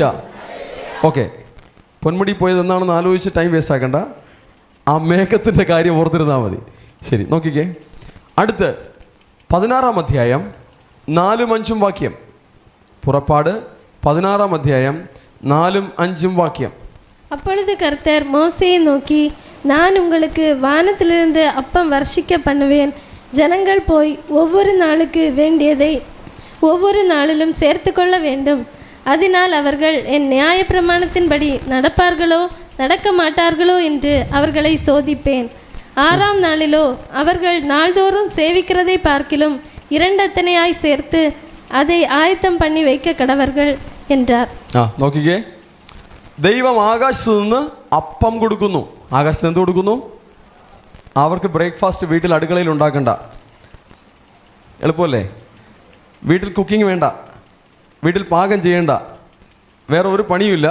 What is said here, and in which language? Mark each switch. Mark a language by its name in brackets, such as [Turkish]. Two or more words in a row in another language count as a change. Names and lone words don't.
[Malayalam] ഓക്കെ, പൊന്മുടി പോയത് എന്താണെന്ന് ആലോചിച്ച് [English] time waste [Malayalam] ആക്കണ്ട. ആ മേഘത്തിൻ്റെ കാര്യം ഓർത്തിരുന്നാൽ മതി. ശരി, നോക്കിക്കേ. അടുത്ത് 16-ാം അധ്യായം 4-5 വാക്യം. പുറപ്പാട് 16-ാം അധ്യായം 4-5 വാക്യം. [Tamil] அப்பொழுது கர்த்தர் மோசேயை நோக்கி, நான் உங்களுக்கு வானத்திலிருந்து அப்பம் வர்ஷிக்க பண்ணுவேன். ஜனங்கள் போய் ஒவ்வொரு நாளுக்கு வேண்டியதை ஒவ்வொரு நாளிலும் சேர்த்து கொள்ள வேண்டும். அதனால் அவர்கள் என் நியாயப்பிரமாணத்தின்படி நடப்பார்களோ நடக்க மாட்டார்களோ என்று அவர்களை சோதிப்பேன். 6ஆம் நாளிலோ அவர்கள் நாள்தோறும் சேவிக்கிறதை பார்க்கிலும் 2 அத்தனையாய் சேர்த்து அதை ஆயத்தம் பண்ணி வைக்க கடவர்கள் என்றார். [Malayalam] നോക്കിക്കേ, ദൈവം ആകാശത്ത് നിന്ന് അപ്പം കൊടുക്കുന്നു. ആകാശത്ത് എന്ത് കൊടുക്കുന്നു? അവർക്ക് ബ്രേക്ക്ഫാസ്റ്റ് വീട്ടിൽ അടുക്കളയിൽ ഉണ്ടാക്കണ്ട. എളുപ്പമല്ലേ? വീട്ടിൽ കുക്കിംഗ് വേണ്ട, വീട്ടിൽ പാകം ചെയ്യേണ്ട, വേറെ ഒരു പണിയുമില്ല.